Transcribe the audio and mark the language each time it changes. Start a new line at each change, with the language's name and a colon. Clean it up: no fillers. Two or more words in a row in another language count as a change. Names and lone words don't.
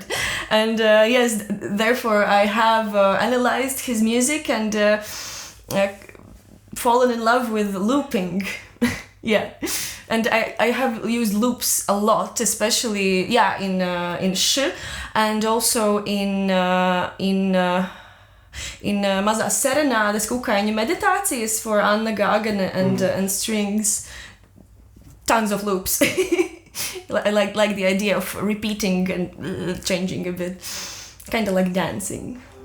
English: And yes, therefore I have analyzed his music and fallen in love with looping. Yeah, and I have used loops a lot, especially in sh, and also in Mazās serenādes, kukaiņu meditācijas for Anna Gagan and strings. Tons of loops. I like the idea of repeating and changing a bit, kind of like dancing.